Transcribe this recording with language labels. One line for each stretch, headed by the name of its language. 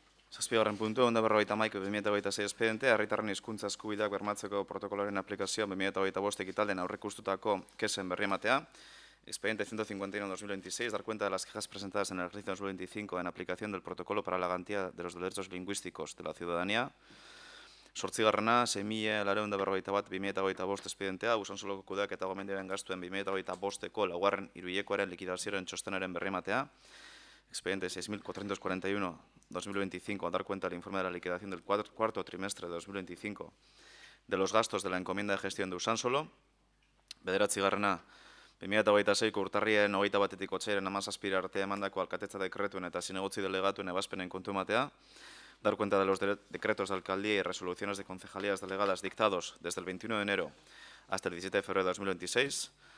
Basque: Zazpigarren puntu, 151/2026 espediente, herritarren hizkuntza eskubideak bermatzeko protokoloaren aplikazioa 2025 ekitalden aurreikustutako kesen berri ematea.
Spanish: Expediente 151/2026, dar cuenta de las quejas presentadas en el ejercicio 2025 en aplicación del protocolo para la garantía de los derechos lingüísticos de la ciudadanía.
Basque: Zortzigarrena, 6.941/2025 espedientea, Usansoloko kudeaketa gomendioen gastuen 2025ko laugarren hiruhilekoaren likidazioaren txostenaren berri ematea.
Spanish: Expediente 6.441/2025, dar cuenta del informe de la liquidación del cuarto trimestre de 2025 de los gastos de la encomienda de gestión de Usansolo.
Basque: Bederatzigarrena, 2026ko urtarrien 21-tik otsaiaren 17 arte emandako alkatetza dekretuen eta zinegotzi delegatuen ebazpenen kontu ematea.
Spanish: Dar cuenta de los decretos de alcaldía y resoluciones de concejalías delegadas dictados desde el 21 de enero hasta el 17 de febrero de 2026.